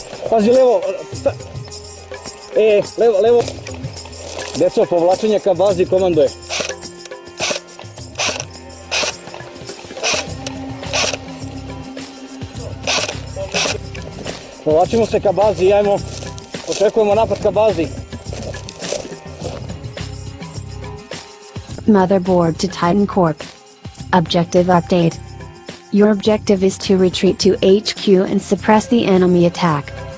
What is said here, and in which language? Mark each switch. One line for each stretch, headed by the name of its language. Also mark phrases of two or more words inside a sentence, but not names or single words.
Serbian: Pazi levo. Levo. Deco, povlačenje ka bazi komanduje. Povlačimo se ka bazi i ajmo, očekujemo napad ka bazi.
English: Motherboard to Titan Corp. Objective update. Your objective is to retreat to HQ and suppress the enemy attack.